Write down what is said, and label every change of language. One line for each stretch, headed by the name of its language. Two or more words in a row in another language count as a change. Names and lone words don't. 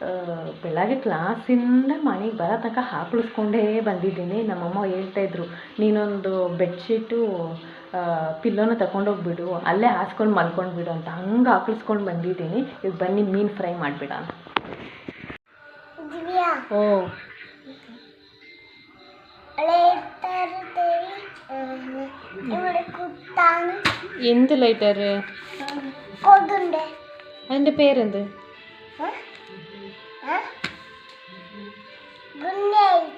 Kannada: ಬೆಳಗ್ಗೆ ಕ್ಲಾಸಿಂದ ಮನೆಗೆ ಬರೋ ತನಕ ಹಾಕ್ಳಿಸ್ಕೊಂಡೇ ಬಂದಿದ್ದೀನಿ. ನಮ್ಮಮ್ಮ ಹೇಳ್ತಾಯಿದ್ರು, ನೀನೊಂದು ಬೆಡ್ಶೀಟು ಪಿಲ್ಲೋನ ತಗೊಂಡೋಗ್ಬಿಡು, ಅಲ್ಲೇ ಹಾಸ್ಕೊಂಡು ಮಲ್ಕೊಂಡ್ಬಿಡು ಅಂತ. ಹಂಗೆ ಹಾಕ್ಳಿಸ್ಕೊಂಡು ಬಂದಿದ್ದೀನಿ. ಈಗ ಬನ್ನಿ ಮೀನು ಫ್ರೈ ಮಾಡಿಬಿಡೋಣ. ದಿವ್ಯಾ ಓ
Malayalam: ഇവിടെ കുത്താണ് എന്ത് ലൈറ്റർ? കൊതുണ്ട്. അതിൻ്റെ പേരെന്ത്? ഗുഡ് നൈറ്റ്.